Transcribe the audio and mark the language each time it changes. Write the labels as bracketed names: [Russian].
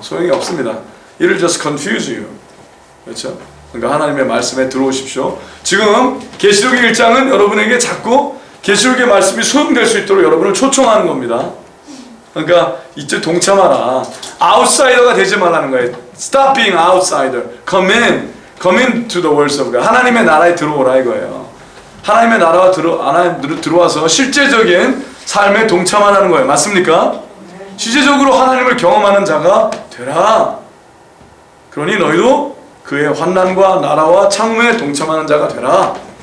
[Korean] 소용이 없습니다. [English] It'll just confuse you. [Korean] 그렇죠? 그러니까 하나님의 말씀에 들어오십시오. 지금 계시록의 1장은 여러분에게 자꾸 계시록의 말씀이 소용될 수 있도록 여러분을 초청하는 겁니다. 그러니까 이제 동참하라. 아웃사이더가 되지 말라는 거예요. [English] Stop being outsider. Come in to the words of God. [Korean] 하나님의 나라에 들어오라 이거예요. 하나님의 나라가 들어와서 실제적인 삶에 동참하라는 거예요. 맞습니까? 실제적으로 하나님을 경험하는 자가 되라. 그러니 너희도 그의 환난과 나라와 참음에 동참하는 자가 되라.